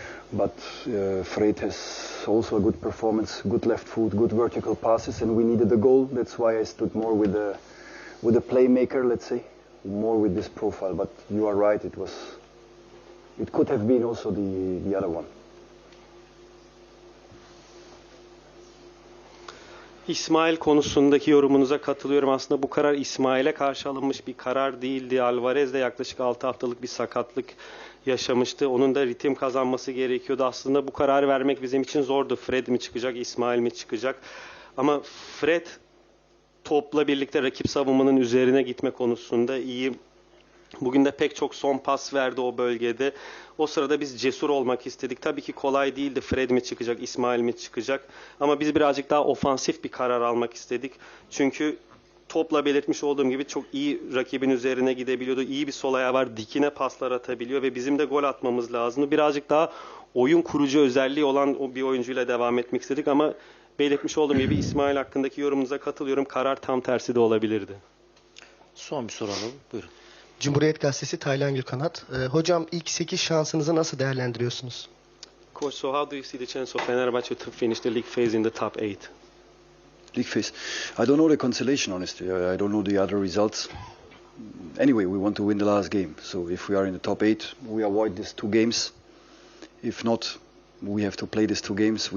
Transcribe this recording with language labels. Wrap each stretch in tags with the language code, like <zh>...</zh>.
<en>But Fred has also a good performance, good left foot, good vertical passes, and we needed a goal. That's why I stood more with the playmaker, let's say, more with this profile. But you are right, it could have been also the other one.</en> <tr>İsmail konusundaki yorumunuza katılıyorum. Aslında bu karar İsmail'e karşı alınmış bir karar değildi. Alvarez de yaklaşık 6 haftalık bir sakatlık yaşamıştı. Onun da ritim kazanması gerekiyordu. Aslında bu kararı vermek bizim için zordu. Fred mi çıkacak, İsmail mi çıkacak? Ama Fred topla birlikte rakip savunmanın üzerine gitme konusunda iyi. Bugün de pek çok son pas verdi o bölgede. O sırada biz cesur olmak istedik. Tabii ki kolay değildi. Fred mi çıkacak, İsmail mi çıkacak? Ama biz birazcık daha ofansif bir karar almak istedik. Çünkü topla belirtmiş olduğum gibi çok iyi rakibin üzerine gidebiliyordu. İyi bir sol ayağı var, dikine paslar atabiliyor ve bizim de gol atmamız lazımdı. Birazcık daha oyun kurucu özelliği olan o bir oyuncuyla devam etmek istedik ama belirtmiş olduğum gibi İsmail hakkındaki yorumunuza katılıyorum. Karar tam tersi de olabilirdi. Son bir soru alalım. Buyurun. Cumhuriyet Gazetesi Taylan Gülkanat. Hocam ilk 8 şansınızı nasıl değerlendiriyorsunuz?</tr> <en>Coach, so how do you see the chance of Fenerbahçe to finish the league phase in the top 8? League phase. I don't know the consolation, honestly. I don't know the other results. Anyway, we want to win the last game. So if we are in the top 8, we avoid these 2 games. If not, we have to play these 2 games.</en>